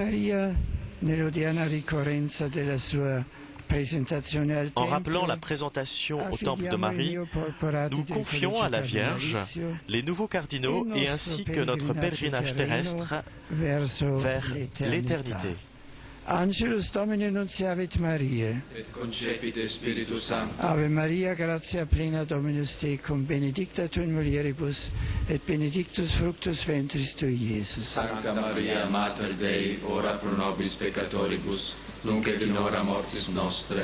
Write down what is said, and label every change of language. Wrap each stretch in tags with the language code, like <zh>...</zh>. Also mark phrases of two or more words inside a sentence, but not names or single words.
<fr>En rappelant la présentation au temple de Marie, nous confions à la Vierge les nouveaux cardinaux et ainsi que notre pèlerinage terrestre vers l'éternité.</fr> <la>Angelus Domini nunciavit Mariae, et concepit Spiritus Sanctus. Ave Maria, gratia plena Dominus tecum, benedicta tu in mulieribus, et benedictus fructus ventris tui, Iesus. Sancta Maria, Mater Dei, ora pro nobis peccatoribus, nunc et in hora mortis nostre.</la>